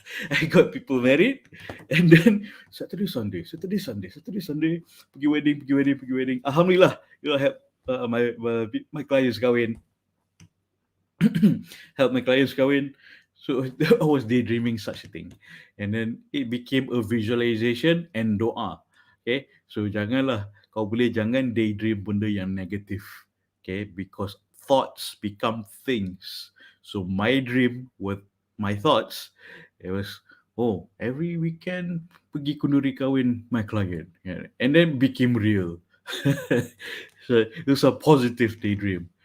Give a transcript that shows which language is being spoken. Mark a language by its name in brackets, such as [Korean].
[English] I got people married, and then Saturday, Sunday, pergi wedding. Alhamdulillah, I have my clients kahwin, help my clients kahwin. So I was daydreaming such a thing, and then it became a visualization and doa. [Malay] Okay, so janganlah kau boleh jangan daydream benda yang negatif. [English] Okay, because thoughts become things. So my dream with my thoughts, it was, oh, every weekend [Malay] pergi kunduri kahwin [English] my client, yeah, and then became real. So it was a positive daydream.